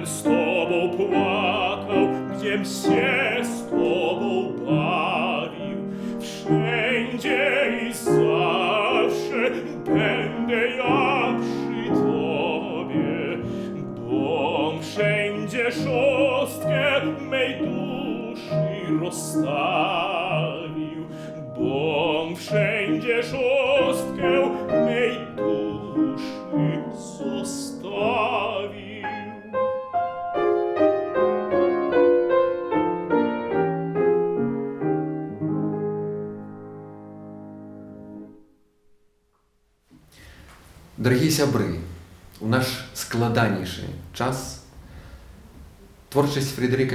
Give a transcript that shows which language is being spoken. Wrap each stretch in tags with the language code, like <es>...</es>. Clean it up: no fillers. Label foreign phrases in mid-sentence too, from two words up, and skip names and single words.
<pl>z tobą płakał, gdziem się z tobą bawił, wszędzie i zawsze będę ja przy tobie, bom wszędzie szostkę mej duszy rozstawił, bom wszędzie szostkę mej duszy zostawił.</pl> <be>Дарагія сябры, у наш складанейшы час творчасць Фредэрыка</be>